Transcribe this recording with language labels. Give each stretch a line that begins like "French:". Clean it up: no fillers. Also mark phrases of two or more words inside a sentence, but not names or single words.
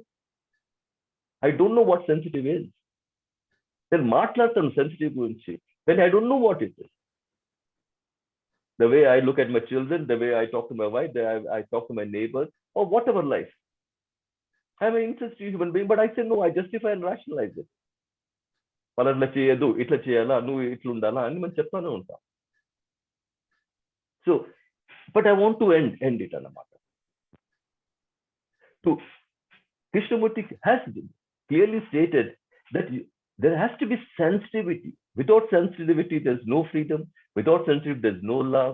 English: I don't know what sensitive is. Then
Telugu: maatladtam sensitive gurinchi.
English: Then I don't know what it is. The way I look at my children, the way I talk to my wife, the way I talk to my neighbors, or whatever life. I'm an insensitive human being, but I say no, I justify and rationalize it.
Telugu: పలార్ల చేయడు, ఇట్లా చేయాలా, ను ఇట్లు ఉండాలా, అని మన చెప్తానే ఉంటా.
English: So, but I want to end it anamata. So, Krishnamurti has clearly stated that there has to be sensitivity. Without sensitivity, there's no freedom. Without sensitivity, there's no love.